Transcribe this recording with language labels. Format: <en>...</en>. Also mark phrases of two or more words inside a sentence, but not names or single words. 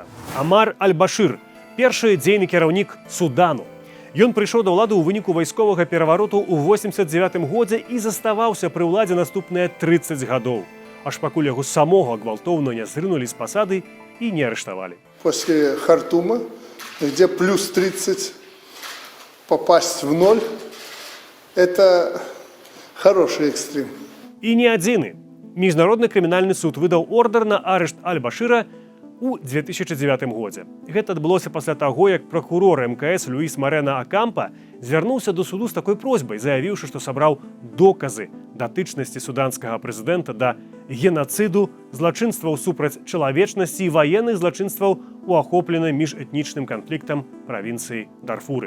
<be>Амар Аль-Башыр, першы дзейны кіраўнік Судану. Ён прыйшоў да ўлады ў выніку вайсковага перавароту ў 89 годзе і заставаўся пры ўладзе наступныя 30 гадоў. Аж пакуль яго самога гвалтоўна не зрынулі з пасады і не арыштавалі.</be> <ru>После Хартума, где плюс 30, попасть в 0, это хороший экстрим.</ru> <be>І не адзіны. Міжнародны крымінальны суд выдаў ордар на арышт Аль-Башыра у 2009 годзе. Гэта адбылося пасля таго, як пракурор МКС Люіс Марена Акампа звярнуўся до суду з такой просьбай, заявіўшы, што сабраў доказы датычнасці суданскага прэзідэнта да генацыду, злачынстваў супраць чалавечнасці і ваенных злачынстваў у ахопленай міжэтнічным канфліктам правінцыі Дарфуры.</be>